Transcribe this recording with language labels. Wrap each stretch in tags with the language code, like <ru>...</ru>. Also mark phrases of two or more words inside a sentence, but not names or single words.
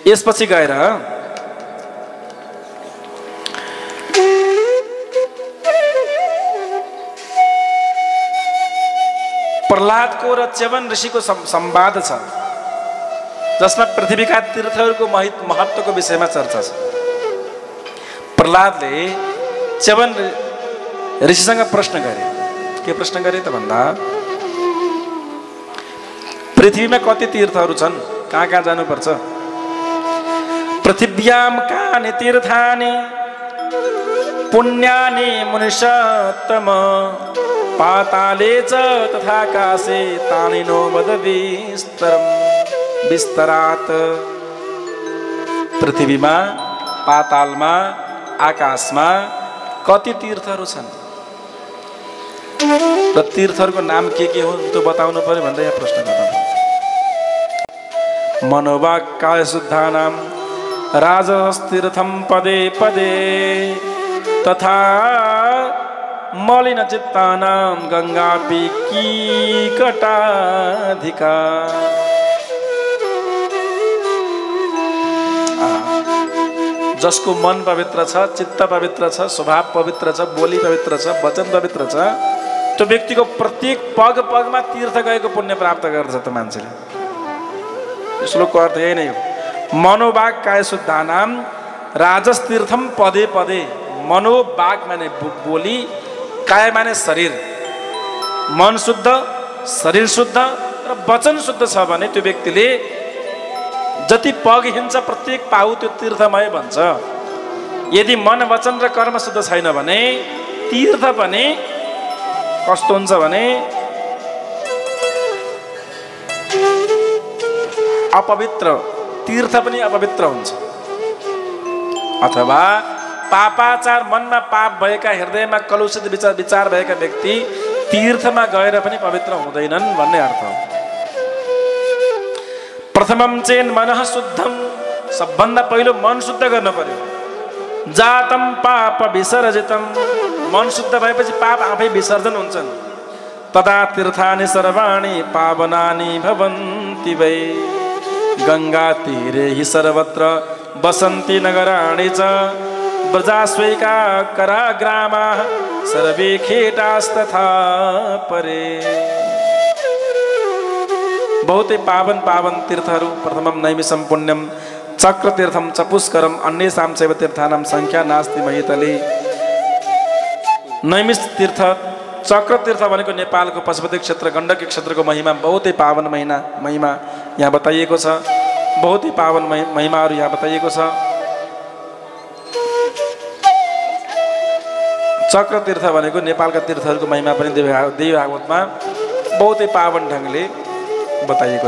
<ne>यसपछि गएर प्रहलादको र च्यवन ऋषिको संवाद छ, जसमा पृथ्वीका तीर्थहरूको महत्त्वको विषयमा चर्चा छ। प्रहलादले च्यवन ऋषिसँग प्रश्न गरे। के प्रश्न गरे त भन्दा पृथ्वीमा कति तीर्थहरू छन्, कहाँ कहाँ जानुपर्छ?</ne> <sa>पृथिव्यां कानि तीर्थानि पुण्यानि मुनिषत्तम पाताले च तथाकाशे तानि नो वद विस्तरात्।</sa> <ne>पृथ्वीमा, पातालमा, आकाशमा कति तीर्थहरू छन् र तीर्थहरूको नाम के हो त्यो बताउनु पर्यो भनेर यहाँ प्रश्न गर्नु।</ne> <sa>मनोवाक् काय शुद्धानां राजस्तीर्थं पदे पदे तथा मलिन चित्तानां गंगापि कीकटाधिका।</sa> <ne>जसको मन पवित्र छ, चित्त पवित्र छ, स्वभाव पवित्र छ, बोली पवित्र छ, वचन पवित्र छ, त्यो व्यक्तिको प्रत्येक पग पगमा तीर्थ गएको पुण्य प्राप्त गर्छ त मान्छेले। श्लोकको अर्थ यही नै हो।</ne> <sa>मनोवाक् काय शुद्धानां राजस्तीर्थम पदे पदे।</sa> <ne>मनोवाक् माने बोली, काय माने शरीर। मन शुद्ध, शरीर शुद्ध र वचन शुद्ध छ भने त्यो व्यक्तिले जति पग हिँड्छ प्रत्येक पाउ त्यो तीर्थमय बन्छ। यदि मन, वचन र कर्म शुद्ध छैन भने तीर्थ पनि कस्तो हुन्छ भने अपवित्र, तीर्थ पनि अपवित्र हुन्छ। अथवा पापाचार, मनमा पाप भएका, हृदयमा कलुषित विचार भएका व्यक्ति तीर्थमा गएर पनि पवित्र हुँदैनन् भन्ने अर्थ हो।</ne> <sa>प्रथमं चेन मनः शुद्धम,</sa> <ne>सबभन्दा पहिलो मन शुद्ध गर्न पर्यो।</ne> <sa>जातम पाप विसर्जितम,</sa> <ne>मन शुद्ध भएपछि पाप आफै विसर्जन हुन्छन्।</ne> <sa>तदा तीर्थानि सर्वाणि पावनानि भवन्ति वै। गंगा तीरे हि सर्वत्र बसन्ति नगराणि च ब्रजास्वैका कराग्रामाः सर्वे खेटास्तथा परे।</sa> <ne>बहुतै पावन पावन तीर्थहरू।</ne> <sa>प्रथमं नैमिषं पुण्यम चक्र तीर्थम च पुष्करम अन्येषां चैव तीर्थानां संख्या नास्ति महीतले।</sa> <ne>नैमिष तीर्थ, चक्र तीर्थ भनेको नेपालको पशुपति क्षेत्र गण्डकी क्षेत्रको महिमा बहुतै पावन महिमा यहाँ बताइएको छ। बहुतै पावन महिमाहरू यहाँ बताइएको छ। चक्र तीर्थ भनेको नेपालका तीर्थहरूको महिमा पनि देवी भागवतमा बहुतै पावन ढङ्गले बताइएको छ।</ne>